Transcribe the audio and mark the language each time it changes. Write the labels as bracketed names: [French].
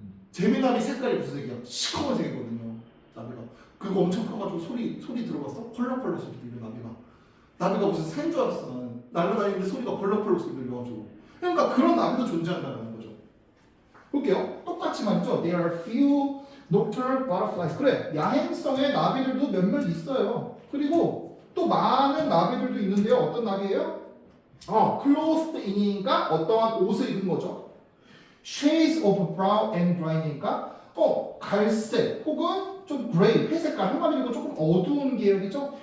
[Korean] 제비나비 색깔이 무슨 색이야? 시커먼 색이거든요. 나비가. 그거 엄청 커가지고 소리 들어봤어? 펄럭펄럭 소리 들려 나비가. 나비가 무슨 새인 줄 알았어 나는. 날아다니는데 소리가 펄럭펄럭 소리 들려가지고. 그러니까 그런 나비도 존재한다는 거죠. 볼게요. 똑같이 말이죠. [English] There are few nocturnal butterflies. [Korean] 그래, 야행성의 나비들도 몇몇 있어요. 그리고 또 많은 나비들도 있는데요. 어떤 나비예요? clothed in이니까 어떠한 옷을 입은 거죠. [English] Shades of brown and grey [Korean] 니까 갈색 혹은 좀 그레이, 회색깔 한마디로 조금 어두운 계열이죠.